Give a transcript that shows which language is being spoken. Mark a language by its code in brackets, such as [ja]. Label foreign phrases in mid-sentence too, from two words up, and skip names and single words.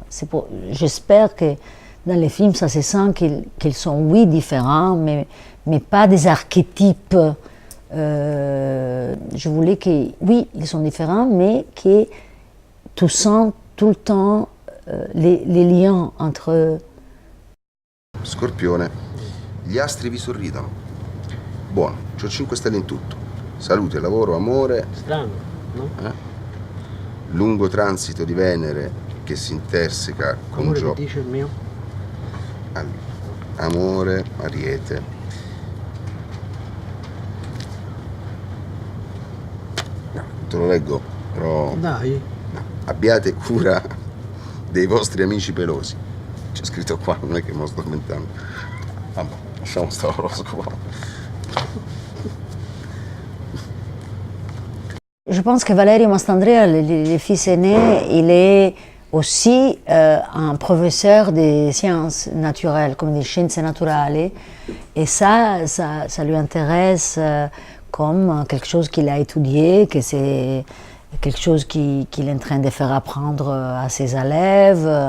[fr] J'espère que dans les films, ça se sent qu'ils sont, oui, différents, mais pas des archétypes. Je voulais que, oui, ils sont différents, mais que tu sens tout le temps les liens entre eux. [it] Scorpione, gli astri vi sorridono. Buono, c'ho 5 stelle in tutto. Salute, lavoro, amore. Strano, no? Lungo transito di Venere che si interseca con Amore, Giove. che dice il mio? Amore, Ariete. No, te lo leggo, però. Dai. No. Abbiate cura dei vostri amici pelosi. C'è scritto qua, non è che me lo sto commentando. Vabbè, lasciamo stare l'oroscopo. [fr] Je pense que Valerio Mastandrea, le fils aîné, il est aussi un professeur des sciences naturelles, comme des sciences naturelles, et ça lui intéresse comme quelque chose qu'il a étudié, que c'est quelque chose qu'il est en train de faire apprendre à ses élèves.